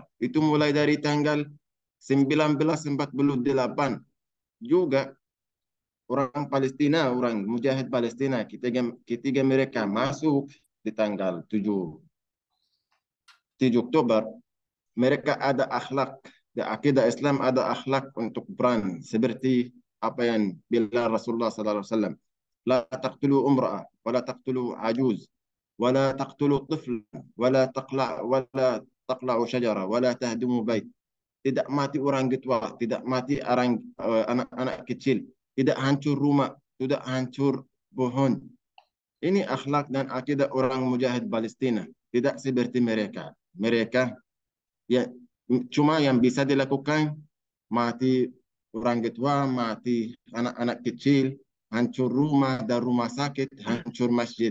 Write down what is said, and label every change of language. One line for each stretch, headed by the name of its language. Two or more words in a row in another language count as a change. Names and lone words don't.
Indonesian: Itu mulai dari tanggal 1948 juga orang Palestina, orang mujahid Palestina, ketika mereka masuk di tanggal 7 Oktober, mereka ada akhlak, di akidah Islam ada akhlak untuk perang, seperti apa yang bilang Rasulullah SAW.
Arabic: لا تقتلوا امرأة، ولا تقتلوا عجوز، ولا تقتلوا طفل، ولا تقلعوا شجرة، ولا تهدموا بيت.
Indonesian: Tidak mati orang tua, tidak mati anak-anak kecil, tidak hancur rumah, tidak hancur pohon. Ini akhlak dan akidah orang mujahid Palestina. Tidak seperti mereka. Mereka ya cuma yang bisa dilakukan mati orang tua, mati anak-anak kecil, hancur rumah dan rumah sakit, hancur masjid.